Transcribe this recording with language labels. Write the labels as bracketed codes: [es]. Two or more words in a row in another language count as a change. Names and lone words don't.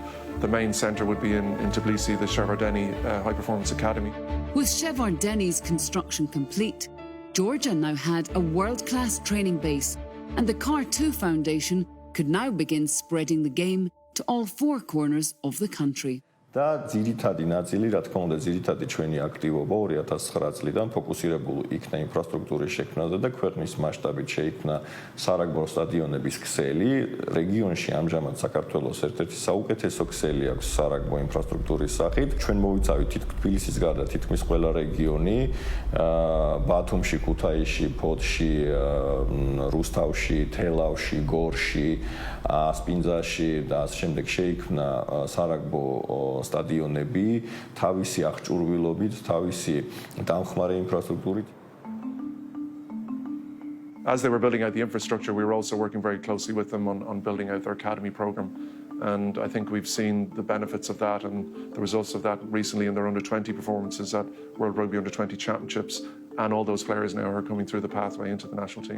[en] The main centre would be in Tbilisi, the Shevardeni High Performance Academy. With Shevardeni's construction complete, Georgia now had a world-class training base, and the Car2 Foundation could now begin spreading the game to all four corners of the country. [ka] და ძირითადი ნაწილი, რა თქმა უნდა, ძირითადი ჩვენი აქტივობა 2009 წლიდან ფოკუსირებული იქნა ინფრასტრუქტურის შექმნაზე და ქვეყნის მასშტაბით შეიქმნა სარაგბო სტადიონების ქსელი. რეგიონში ამჟამად საქართველოს ერთ-ერთი საუკეთესო ქსელი აქვს სარაგბო ინფრასტრუქტურის სახით. ჩვენ მოვიცავით თბილისის გარდა თითქმის ყველა რეგიონი, ბათუმში, ქუთაისში, ფოთში, რუსთავში, თელავში, გორში, სპინძაში და ამ შემდეგ შეიქმნა სარაგბო სტადიონები თავისი აღჭურვილობით, თავისი დამხმარე ინფრასტრუქტურით. [en] As they were building out the infrastructure, we were also working very closely with them on building out their academy program. And I think we've seen the benefits of that and the results of that recently in their under-20 performances at World Rugby Under-20 Championships. And all those players now are coming through the pathway into the national team.